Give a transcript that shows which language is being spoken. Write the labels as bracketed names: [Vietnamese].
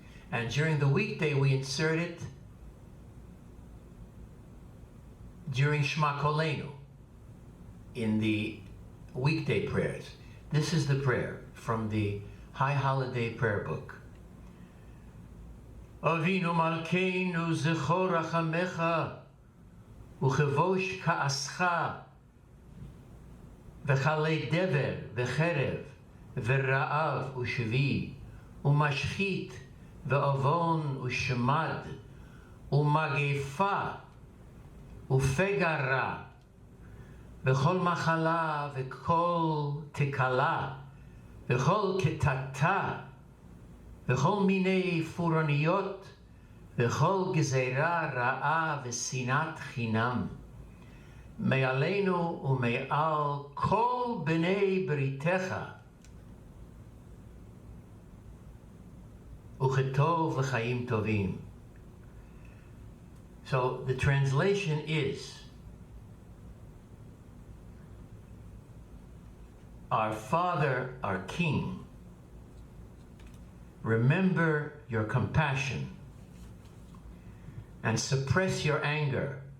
[English] And during the weekday, we insert it during Shema Kolenu in the weekday prayers. This is the prayer from the High Holiday Prayer Book. [Hebrew] Avinu Malkeinu zechor rachamecha uchevosh ka'ascha v'chalei dever v'cherev v'ra'av u'shvi u'mashchit v'avon u'shemad u'magefa ופגרה וכל מחלה וכל תקלה וכל קטטה וכל מיני פורעניות וכל גזירה רעה ושנאת חינם מעלינו ומעל כל בני בריתך וכטוב וחיים טובים. [English] So the translation is, our Father, our King, remember your compassion and suppress your anger.